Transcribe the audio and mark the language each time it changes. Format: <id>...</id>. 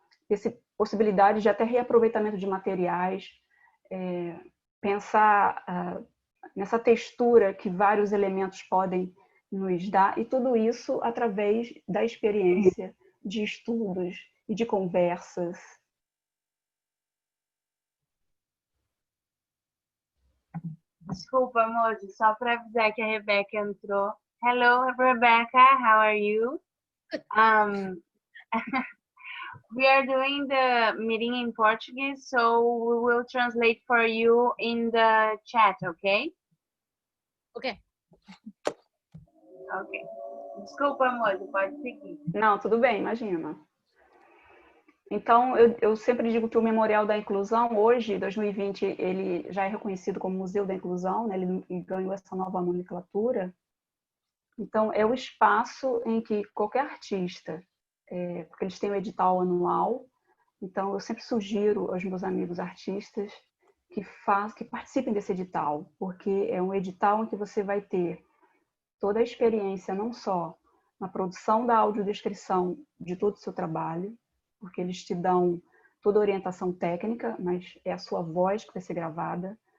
<pt>Essa possibilidade de até reaproveitamento de materiais, pensar nessa textura que vários elementos podem nos dar, e tudo isso através da experiência de estudos e de conversas. Desculpa, moço, só para avisar que a Rebeca entrou.</pt> <en>Hello, Rebecca, how are you? We are doing the meeting in Portuguese, so we will translate for you in the chat, okay? Ok. Ok.</en> <pt>Desculpa, moço, pode seguir. Não, tudo bem, imagina. Então, eu sempre digo que o Memorial da Inclusão, hoje, 2020, ele já é reconhecido como Museu da Inclusão, né? Ele ganhou essa nova nomenclatura. Então, é o espaço em que qualquer artista, porque eles têm o edital anual, então eu sempre sugiro aos meus amigos artistas que participem desse edital, porque é um edital em que você vai ter toda a experiência, não só na produção da audiodescrição de todo o seu trabalho, porque eles te dão toda a orientação técnica, mas é a sua voz que vai ser gravada,</pt>